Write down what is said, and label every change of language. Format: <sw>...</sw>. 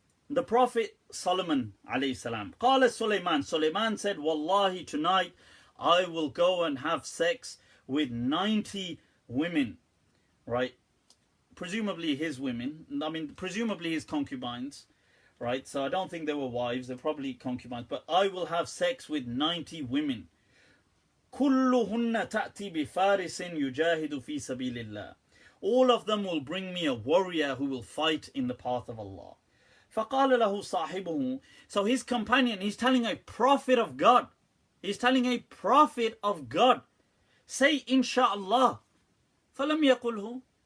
<en>The Prophet Solomon alayhi salam. Qala Sulaiman said, Wallahi, tonight I will go and have sex with 90 women, right? Presumably his women, presumably his concubines, right? So I don't think they were wives, they're probably concubines, but I will have sex with 90 women.</en> <ar>كلهن تأتي بفارس يجاهد في سبيل الله.</ar> <en>All of them will bring me a warrior who will fight in the path of Allah.</en> <ar>فقال له صاحبه.</ar> <en>So his companion, he's telling a prophet of God. He's telling a prophet of God, say inshallah.</en> <ar>فلم يقله.</ar>